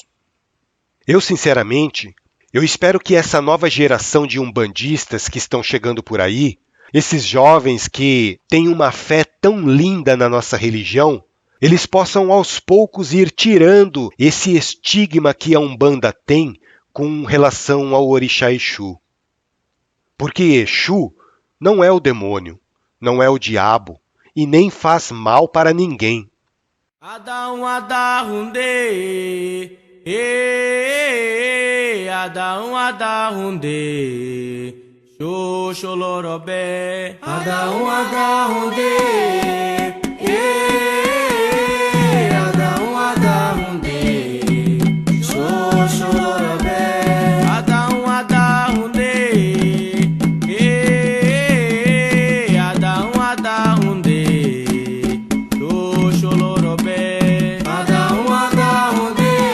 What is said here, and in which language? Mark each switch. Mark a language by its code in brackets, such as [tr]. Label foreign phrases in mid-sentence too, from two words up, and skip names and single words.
[pt] Eu, sinceramente, espero que essa nova geração de umbandistas que estão chegando por aí, esses jovens que têm uma fé tão linda na nossa religião, eles possam aos poucos ir tirando esse estigma que a Umbanda tem com relação ao orixá Exu. Porque Exu não é o demônio, não é o diabo e nem faz mal para ninguém. Adão Hunde, Adão Hunde, Xoxolorobé, Adão Hunde, Adão Hunde, Xoxolorobé, Adão Hunde, Adão Hunde, Xoxolorobé, Adão Hunde,